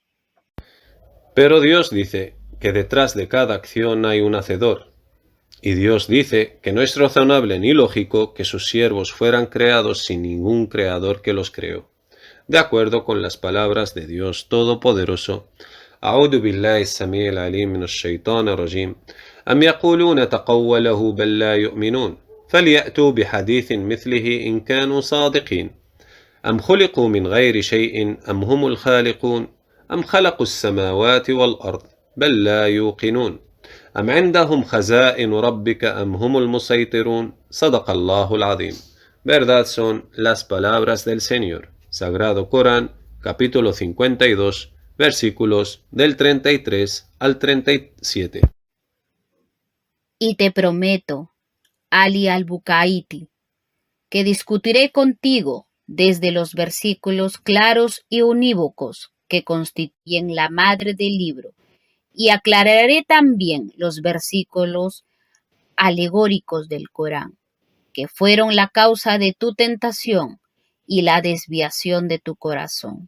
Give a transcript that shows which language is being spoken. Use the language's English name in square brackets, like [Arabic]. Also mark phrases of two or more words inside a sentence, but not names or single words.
[Spanish] Pero Dios dice que detrás de cada acción hay un hacedor. Y Dios dice que no es razonable ni lógico que sus siervos fueran creados sin ningún creador que los creó. De acuerdo con las palabras de Dios Todopoderoso, [Arabic] أعوذ بالله السميع العليم من الشيطان الرجيم أم يقولون تقوله بل لا يؤمنون فليأتوا بحديث مثله إن كانوا صادقين أم خلقوا من غير شيء أم هم الخالقون أم خلقوا السماوات والأرض بل لا يوقنون أم عندهم خزائن ربك أم هم المسيطرون صدق الله العظيم. [Spanish] Verdad son las palabras del Señor. Sagrado Corán, capítulo 52, versículos del 33 al 37. Y te prometo, Ali al-Bukaiti, que discutiré contigo desde los versículos claros y unívocos que constituyen la madre del libro, y aclararé también los versículos alegóricos del Corán, que fueron la causa de tu tentación y la desviación de tu corazón.